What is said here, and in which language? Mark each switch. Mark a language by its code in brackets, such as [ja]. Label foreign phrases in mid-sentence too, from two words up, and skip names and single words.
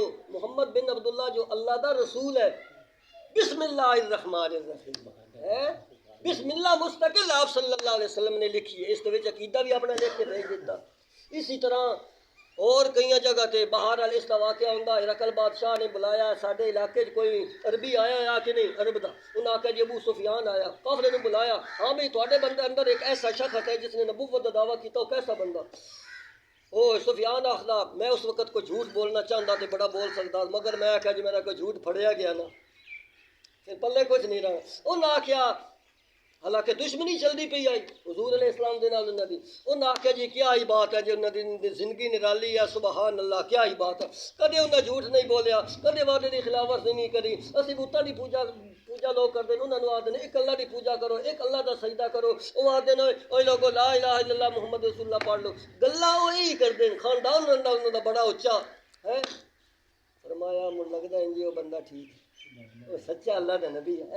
[ur] محمد بن عبداللہ جو اللہ دا رسول ہے. [ar] بسم اللہ الرحمن الرحیم بسم اللہ [ur] مستقل آپ [ar] صلی اللہ علیہ وسلم [ur] نے لکھی ہے. اس کے عقیدہ بھی اپنا لکھ کے بھیج دیتا. اسی طرح اور کئی جگہ تے بہرحال اس کا واقعہ ہوندا. [pa] ہرقل بادشاہ نے بلایا ساڈے علاقے کوئی عربی آیا کہ نہیں عرب دا. انہاں آخیا جی ابو سفیان آیا. [ur] کافر نے بلایا ہاں بھئی تواڈے بندے اندر ایک ایسا شخص ہے جس نے نبوت کا دعویٰ کیتا. وہ کیسا بندہ؟ [pa] او سفیان آخدا میں اس وقت کوئی جھوٹ بولنا چاہتا تے بڑا بول سکتا مگر میں آخیا جی میرا کوئی جھوٹ پھڑیا گیا نا پھر پلے کچھ نہیں رہا. انہاں آخیا حالانکہ دشمنی چلتی پی آئی حضور علیہ السلام دے نال انہاں دی. انہاں آخیا جی کیا ہی بات ہے جی انہاں دی زندگی نرالی ہے. [ar] سبحان اللہ [ur] کیا ہی بات ہے. [pa] کدے انہاں جھوٹ نہیں بولیا، کدے وعدے دی خلاف ورزی نہیں کری. اسی بتاں دی پوجا لوگ کرتے ہیں. انہوں نے آدھے ایک اللہ دی پوجا کرو، ایک اللہ دا سجدہ کرو. وہ آدھے اوے لوگو [ar] لا الہ الا اللہ محمد رسول اللہ [pa] پڑھ لو. [ur] گلاں وہی کرتے ہیں. خاندان انہوں دا بڑا اچا ہے. فرمایا مجھے لگتا ہے جی وہ بندہ ٹھیک ہے، وہ سچا اللہ دا نبی ہے.